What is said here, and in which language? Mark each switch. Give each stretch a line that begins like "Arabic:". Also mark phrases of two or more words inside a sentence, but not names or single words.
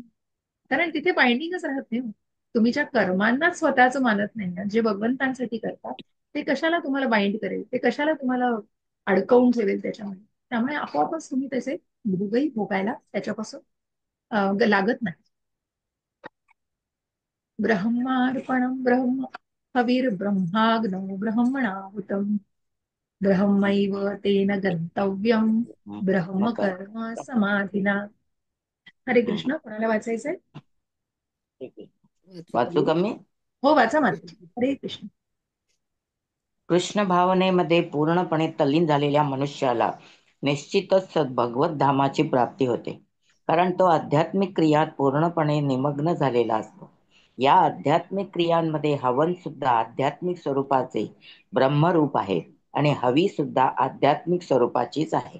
Marathi: कारण तिथे बाइंडिंगच राहत नाही हो. तुम्ही ज्या कर्मांनाच स्वतःच मानत नाही ना, जे भगवंतांसाठी करतात, ते कशाला तुम्हाला बाइंड करेल, ते कशाला तुम्हाला अडकवून ठेवेल त्याच्यामध्ये. त्यामुळे आपोआपच तुम्ही त्याचे भोगही भोगायला त्याच्यापासून लागत नाही.
Sanskrit: ब्रह्मार्पणं ब्रह्म हविर्ब्रह्माग्नौ ब्रह्मणाहुतम् ब्रह्मैव तेन गन्तव्यं ब्रह्म
Marathi: नका.
Sanskrit: कर्म समाधिना.
Marathi: हरे कृष्ण. कोणाला वाचायचंय? वाचू का मी? हो, वाचा माताजी. हरे कृष्ण. कृष्ण भावनेमध्ये पूर्णपणे तल्लीन झालेल्या मनुष्याला निश्चितच भगवत धामाची प्राप्ती होते, कारण तो आध्यात्मिक क्रियात पूर्णपणे निमग्न झालेला असतो. या आध्यात्मिक क्रियांमध्ये हवन सुद्धा आध्यात्मिक स्वरूपाचे ब्रह्मरूप आहे आणि हवी सुद्धा आध्यात्मिक स्वरूपाचीच आहे.